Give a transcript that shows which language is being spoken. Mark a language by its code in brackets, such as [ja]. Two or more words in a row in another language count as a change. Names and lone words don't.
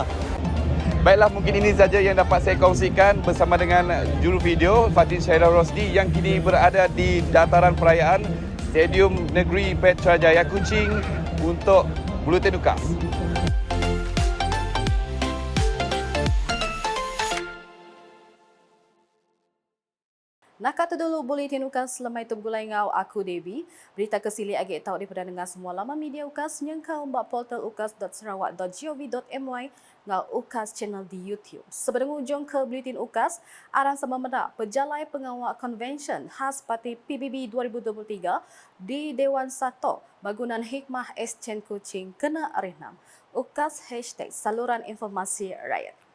[ms] Baiklah, mungkin ini saja yang dapat saya kongsikan bersama dengan juru video Fatin Syairah Rosdi yang kini berada di dataran perayaan Stadium Negeri Putrajaya Kuching untuk Buletin Ukas. [iba] Nak kata dulu Buletin Ukas lemai tu gulai ngau aku Devi. Berita kesili agak tahu daripada dengar semua laman media Ukas yang kau mbak portal ukas.sarawak.gov.my ngau Ukas channel di YouTube. Sebelum ujung ke Buletin Ukas, aran sama menda pejalai pengawal convention khas parti PBB 2023 di Dewan 1 Bagunan Hikmah Exchange Kuching kena arinam. [ms] Ukas #saluran informasi rakyat.